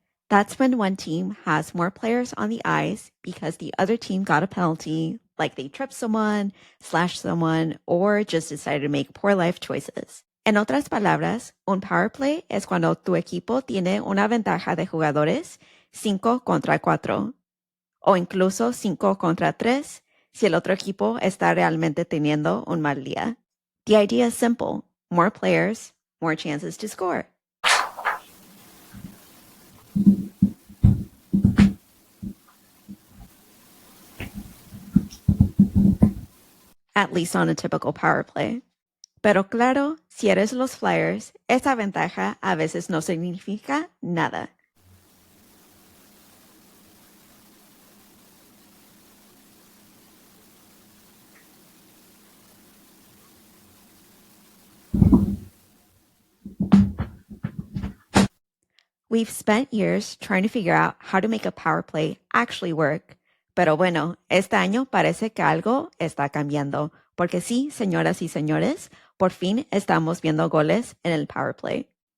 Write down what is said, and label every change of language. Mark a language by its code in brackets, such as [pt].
[en] That's when one team has more players on the ice because the other team got a penalty, like they tripped someone, slashed someone, or just decided to make poor life choices. [es] En otras palabras, un power play es cuando tu equipo tiene una ventaja de jugadores 5 contra 4, o incluso 5 contra 3 si el otro equipo está realmente teniendo un mal día. [en] The idea is simple. More players, more chances to score. At least on a typical power play. [es] Pero claro, si eres los Flyers, esa ventaja a veces no significa nada. [en] We've spent years trying to figure out how to make a power play actually work. [es] Pero bueno, este año parece que algo está cambiando. Porque sí, señoras y señores, por fin estamos viendo goles en el power play.